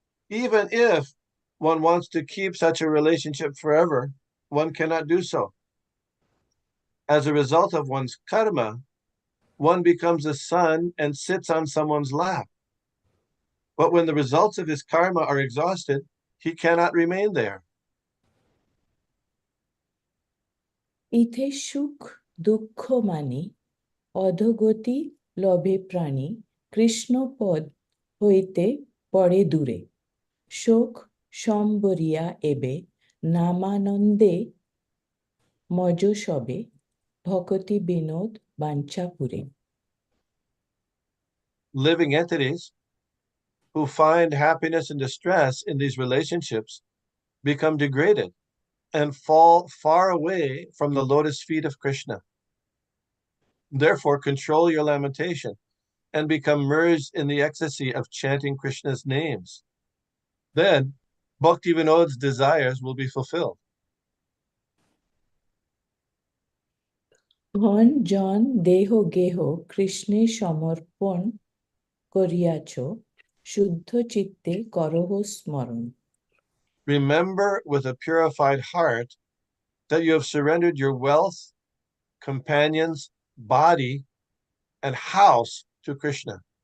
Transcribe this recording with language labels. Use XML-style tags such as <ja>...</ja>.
<en>Even if one wants to keep such a relationship forever, one cannot do so. As a result of one's karma, one becomes a son and sits on someone's lap. But when the results of his karma are exhausted, he cannot remain there.</en> <bn>ইথে সুখ দুঃখ মানি অধোগতি লভে প্রাণী কৃষ্ণপদ হইতে পড়ে দূরে শোক সম্বরিয়া এবে নামানন্দে মজ সবে ভকতি Binod বাঞ্ছাপুরে</bn> <en>Living entities who find happiness and distress in these relationships become degraded and fall far away from the lotus feet of Krishna. Therefore, control your lamentation and become merged in the ecstasy of chanting Krishna's names. Then, Bhakti Vinod's desires will be fulfilled.</en> <bn>ধন জন দেহ গেহ কৃষ্ণে সমর্পণ করিয়াছ শুদ্ধ চিত্তে করহ স্মরণ</bn> <en>Remember with a purified heart that you have surrendered your wealth, companions, body, and house to Krishna.</en>